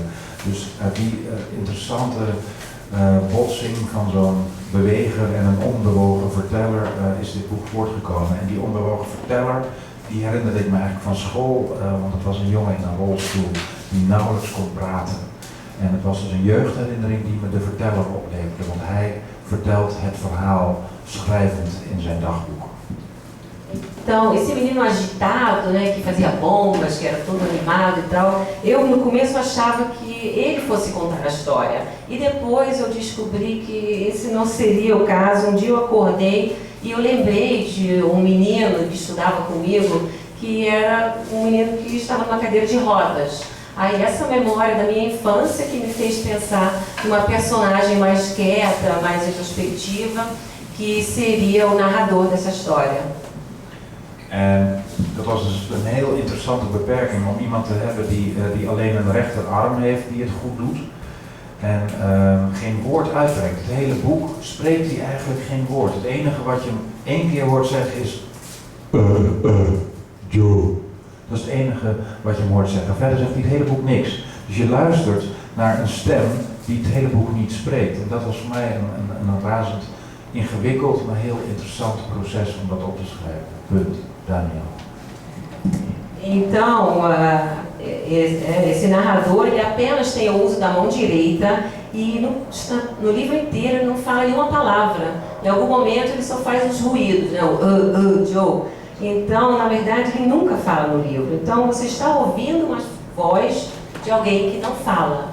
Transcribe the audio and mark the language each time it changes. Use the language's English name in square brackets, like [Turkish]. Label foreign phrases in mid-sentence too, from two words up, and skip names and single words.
[Dutch] Dus uit die interessante botsing van zo'n beweger en een onbewogen verteller is dit boek voortgekomen. En die onbewogen verteller, die herinnerde ik me eigenlijk van school, want het was een jongen in een rolstoel die nauwelijks kon praten. En het was dus een jeugdherinnering die me de verteller opleverde, want hij vertelt het verhaal schrijvend in zijn dagboek. [Portuguese] Então, esse menino agitado, né, que fazia bombas, que era todo animado e tal, eu no começo achava que ele fosse contar a história. E depois eu descobri que esse não seria o caso. Um dia eu acordei e eu lembrei de um menino que estudava comigo, que era um menino que estava numa cadeira de rodas. Aí essa memória da minha infância que me fez pensar numa personagem mais quieta, mais introspectiva, que seria o narrador dessa história. [Dutch] En dat was dus een heel interessante beperking om iemand te hebben die alleen een rechterarm heeft, die het goed doet en geen woord uitbrengt. Het hele boek spreekt hij eigenlijk geen woord. Het enige wat je hem 1 keer hoort zeggen is Joe. Dat is het enige wat je hem hoort zeggen. Verder zegt hij het hele boek niks. Dus je luistert naar een stem die het hele boek niet spreekt. En dat was voor mij een razend ingewikkeld, maar heel interessant proces om dat op te schrijven. Punt. Daniel. [Portuguese] Então, esse narrador ele apenas tem o uso da mão direita e no livro inteiro ele não fala nenhuma palavra. Em algum momento ele só faz os ruídos, né? Joe. Então, na verdade, ele nunca fala no livro. Então, você está ouvindo uma voz de alguém que não fala.